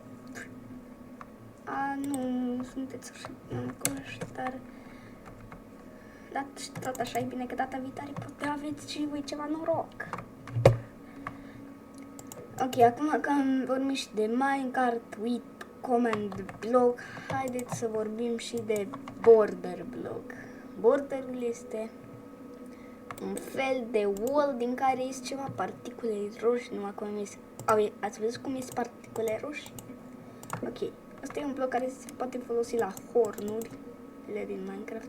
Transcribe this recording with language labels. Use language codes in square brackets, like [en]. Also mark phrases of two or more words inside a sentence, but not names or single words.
[ro] Nu sunteți așa încoși, dar tot așa e bine că data viitoare poate aveți și voi ceva noroc. Ok, acum că am vorbit și de [en] Minecart with command block, [ro] haideți să vorbim și de [en] border block. [ro] Borderul este un fel de wall din care ies ceva particule roșii, numai cum ați văzut cum ies particule roșii? Ok, asta e un bloc care se poate folosi la hornurile din Minecraft.